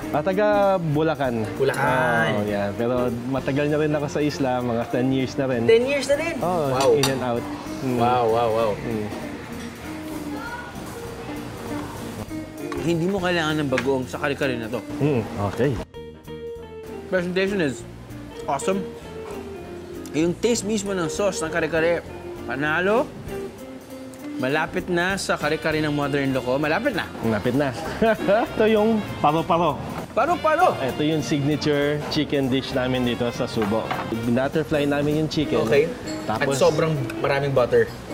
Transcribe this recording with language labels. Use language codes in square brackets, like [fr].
[tl] Taga Bulacan. Bulacan. Yan. Pero matagal na rin ako sa isla, mga 10 years na rin. 10 years na rin? [en] Oh, wow. In and out. Wow. [tl] Hindi mo kailangan ng bagoong sa kare-kare na to. [en] Okay. Presentation is awesome. [tl] Yung taste mismo ng sauce ng kare-kare, panalo. Malapit na sa kare-kare ng mother-in-law ko. Malapit na. Ito yung paro-paro. Paro-paro? Ito yung signature chicken dish namin dito sa Subo. Binutterfly namin yung chicken. [en] Okay. [tl] Tapos, at sobrang maraming butter.